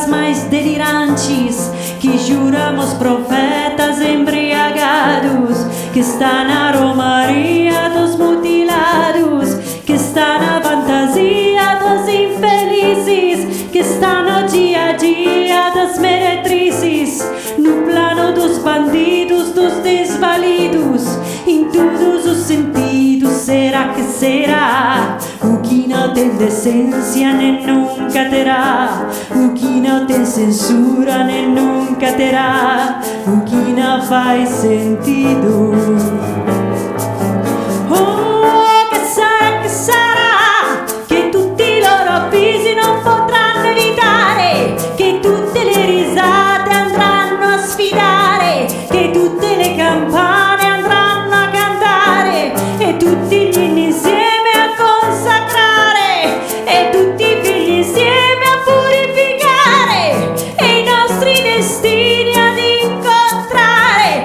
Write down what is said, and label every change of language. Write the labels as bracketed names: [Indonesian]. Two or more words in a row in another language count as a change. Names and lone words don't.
[Portuguese] mais delirantes, que juramos profetas embriagados, que está na romaria dos mutilados, que está na fantasia dos infelizes, que está no dia a dia das meretrizes, no plano dos bandidos, dos desvalidos, em todos os sentidos. Será que será? O que não tem decência nem nunca terá, o que não tem censura nem nunca terá, o que não faz sentido. [Italian] Oh, che sarà, che tutti i loro avvisi non potranno evitare, che tutte le risate andranno a sfidare, che tutte le campane andranno a cantare, e tutti gli inni insieme a consacrare, e tutti i figli insieme a purificare, e i nostri destini ad incontrare.